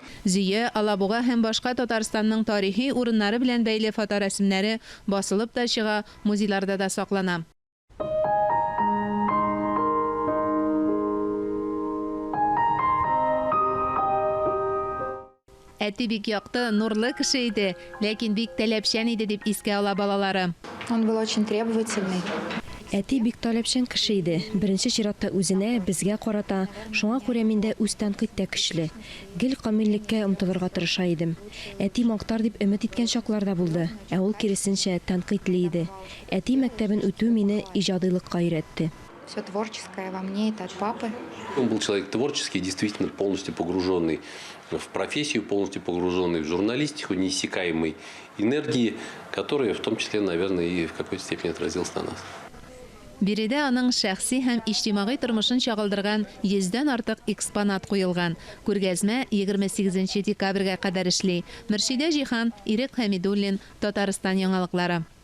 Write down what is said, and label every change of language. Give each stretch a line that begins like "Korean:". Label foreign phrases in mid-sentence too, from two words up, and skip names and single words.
Tatar: Зия, Алабуга һәм башка Татарстанның тарихи урыннары белән бәйле фоторәсемнәре басылып та чыга, музейларда да саклана. Әти бик якты, нурлы кеше иде, ләкин бик таләпчән иде дип искә ала балалары.
Russian: Он был очень требовательный.
Tatar: Әти бик таләпчән кеше иде. Беренче чиратта үзенә, безгә карата, шуңа күрә миндә үз тәнкыйть тә көчле. Гел камиллеккә омтылырга тырыша идем. Әти мактар дип өмет иткән чакларда булды, ә ул киресенчә тәнкыйтьле иде. Әти мәктәбен үтү мине иҗадыйлыкка өйрәтте.
Russian: Все творческое во мне, это от папы. Он был человек творческий, действительно полностью погруженный в профессию, полностью погруженный в журналистику, неиссякаемой энергии, которая в том числе, наверное, и в какой-то степени отразилась на нас.
Tatar: Биредә аның шәхси һәм иҗтимагый тормышын чагылдырган 100дән артык экспонат куелган. Күргәзмә 28 декабрьгә кадәр эшли. Мөршидә Җихан, Ирек Хәмидуллин, Татарстан яңалыклары.